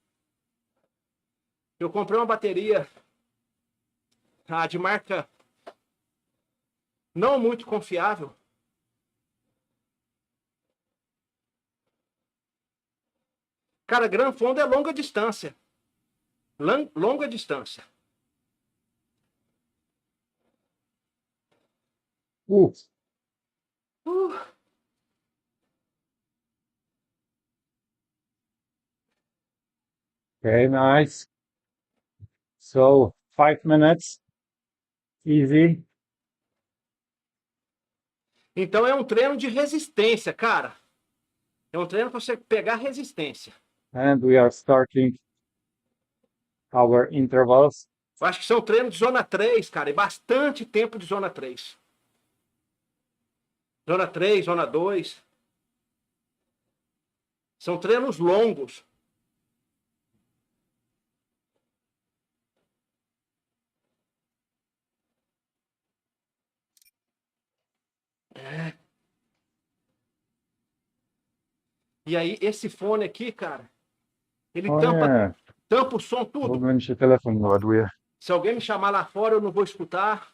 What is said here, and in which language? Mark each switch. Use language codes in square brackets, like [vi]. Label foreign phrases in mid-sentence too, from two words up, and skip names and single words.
[pt] Eu comprei uma bateria de marca não muito confiável. Cara, Gran Fondo é longa distância. Longa distância. [en] Okay, nice. So 5 minutes. Easy. [pt] Então é um treino de resistência, cara. É um treino para você pegar resistência. [en] And we are starting our intervals. [pt] Eu acho que são treinos de zona 3, cara. E bastante tempo de zona 3. Zona 3, zona 2. São treinos longos. É. E aí, esse fone aqui, cara, ele tampa o som tudo. [pl] Się telefon ładuje. [pt] Se alguém me chamar lá fora, eu não vou escutar.